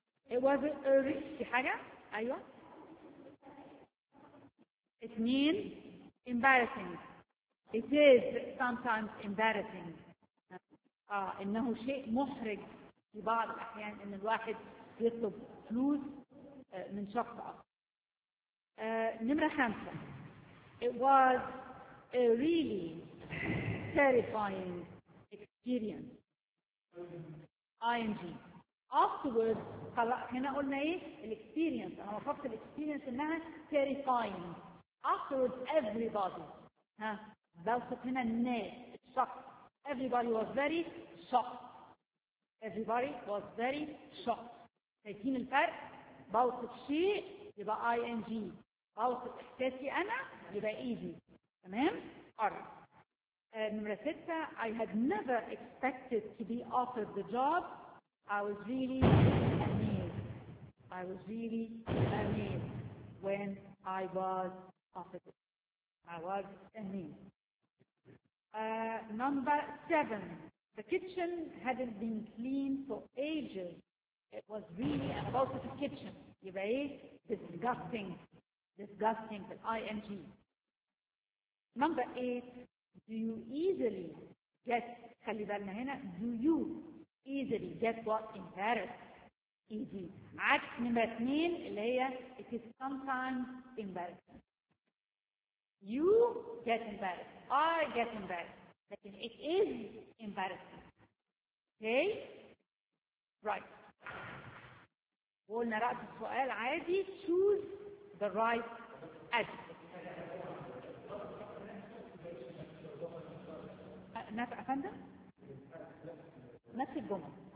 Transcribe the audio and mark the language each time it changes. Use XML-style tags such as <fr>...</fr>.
<ar>واز اري في حاجه؟ ايوه اثنين embarrassing.</ar> <en>It is sometimes embarrassing.</en> <ar>انه شيء محرج في بعض الاحيان ان الواحد يطلب فلوس من شخص اخر. نمره خمسه.</ar> <en>It was a really terrifying experience. ING.</en> <ar>Afterwards, هنا قلنا ايه؟ الاكسبيرينس، انا وصفت الاكسبيرينس انها terrifying.</ar> <en>Afterwards, everybody.</en> <ar>ها؟ بوصف هنا الناس، الشخص.</ar> <en>Everybody was very shocked. Everybody was very shocked.</en> <ar>شايفين الفرق؟ بوصف شيء يبقى ING. بوصف احساسي انا يبقى ايزي. تمام؟ قرب. نمرة ستة.</ar> <en>I had never expected to be offered the job. I was really amazed. I was really amazed when I was offered it. I was amazed. Number seven. The kitchen hadn't been cleaned for ages. It was really about the kitchen. You know, disgusting. Disgusting. But ING. Number eight. Do you easily get,</en> <ar>خلي بالنا هنا,</ar> <en>do you easily get what in Paris? Easy.</en> <ar>عكس نمرة اثنين اللي هي</ar> <en>it is sometimes embarrassing. You get embarrassed. I get embarrassed.</en> <ar>لكن</ar> <en>it is embarrassing. Okay? Right.</en> <ar>قولنا رأس السؤال عادي,</ar> <en>choose the right adjective.</en> <ar>نفع فندم؟ نفس الجمل.</ar>